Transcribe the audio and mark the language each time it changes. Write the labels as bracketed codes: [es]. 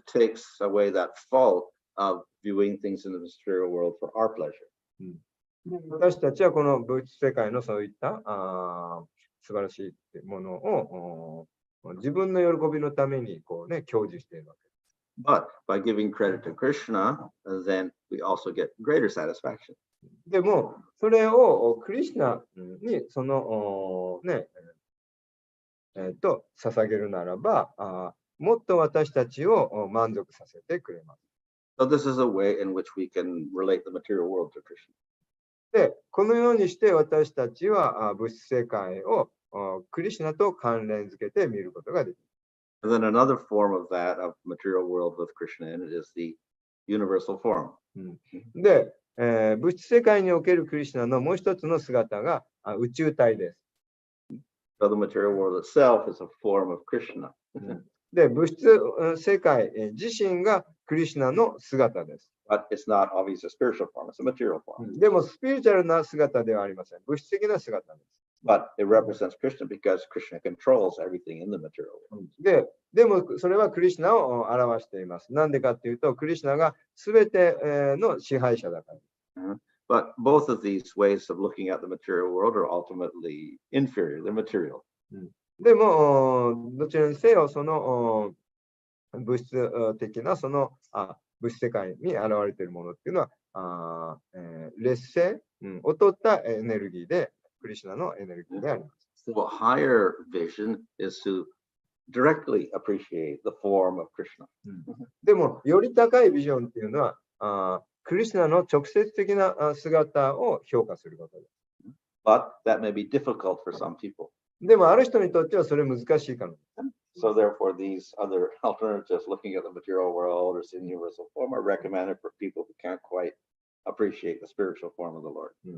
[en] This takes away that fault of viewing things in the material world for our pleasure. [ja] 私たちはこの物質世界のそういった素晴らしいものを自分の喜びのためにこう、享受しているわけです。 [en] But by giving credit to Krishna, then we also get greater satisfaction. [ja] でも、それをクリシュナにその捧げるならば、もっと私たちを満足させてくれます。 [en] So this is a way in which we can relate the material world to Krishna. [ja] で、このようにして私たちは物質世界をクリシュナと関連づけて見ることができる。 [en] And then another form of that, of material world with Krishna in it, is the universal form. [ja] で、物質世界におけるクリシュナのもう一つの姿が宇宙体です。 [en] So the material world itself is a form of Krishna. [ja] で、物質世界自身がクリシュナの姿です。 [en] But it's not obviously a spiritual form, it's a material form. [ja] でも、スピリチュアルな姿ではありません。物質的な姿です。 [en] But it represents Krishna because Krishna controls everything in the material world. [ja] でも、それはクリシュナを表しています。なんでかっていうと、クリシュナがすべての支配者だから。 [en] But both of these ways of looking at the material world are ultimately inferior, they're material. [ja] でも、どちらにせよ、その物質的な物質世界に現れているものっていうのは、劣勢、劣ったエネルギーで、クリシュナのエネルギーであります。 [en] So a higher vision is to directly appreciate the form of Krishna. [ja] でも、より高いビジョンっていうのは、クリシュナの直接的な姿を評価することです。 [en] But that may be difficult for some people. [ja] でも、ある人にとってはそれ難しいかも。 [en] So therefore, these other alternatives, looking at the material world or seeing the universal form, are recommended for people who can't quite appreciate the spiritual form of the Lord.